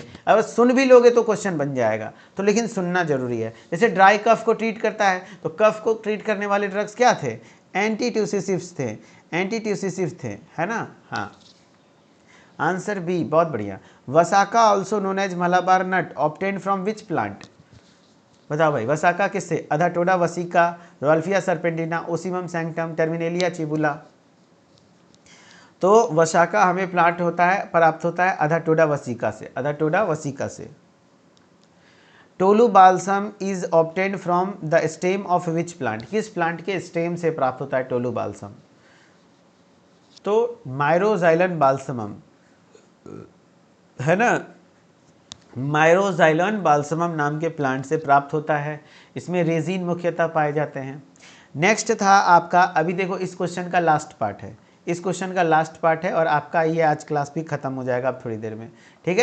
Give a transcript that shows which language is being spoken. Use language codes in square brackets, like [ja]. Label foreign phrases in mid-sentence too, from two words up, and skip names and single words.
[hi] अगर सुन भी लोगे तो क्वेश्चन बन जाएगा, तो लेकिन सुनना जरूरी है। जैसे [en] dry cough [hi] को ट्रीट करता है, तो कफ को ट्रीट करने वाले ड्रग्स क्या थे, एंटीट्यूसिसिव्स थे, एंटीट्यूसिसिव थे, है ना। हाँ, [en] answer B, [hi] बहुत बढ़िया। [en] Vasaka also known as Malabar nut obtained from which plant, [hi] बताओ भाई। वसाका किससे, अधाटोडा वसिका, रोल्फिया सर्पेंटिना, ओसिमम सैंक्टम, टर्मिनेलिया चिबुला। तो वसाका हमें प्लांट होता है, प्राप्त होता है अधाटोडा वसिका से, अधाटोडा वसिका से। [en] Tolu balsam is obtained from the stem of which plant, [hi] किस प्लांट के स्टेम से प्राप्त होता है टोलू बाल्सम, तो माइरोजाइलन बाल्समम, है ना, माइरोजाइलन बाल्समम नाम के प्लांट से प्राप्त होता है। इसमें रेजिन मुख्यतः पाए जाते हैं। नेक्स्ट था आपका, अभी देखो इस क्वेश्चन का [en] last part [hi] है, इस क्वेश्चन का [en] last part [hi] है और आपका ये आज क्लास भी खत्म हो जाएगा अब थोड़ी देर में, ठीक है।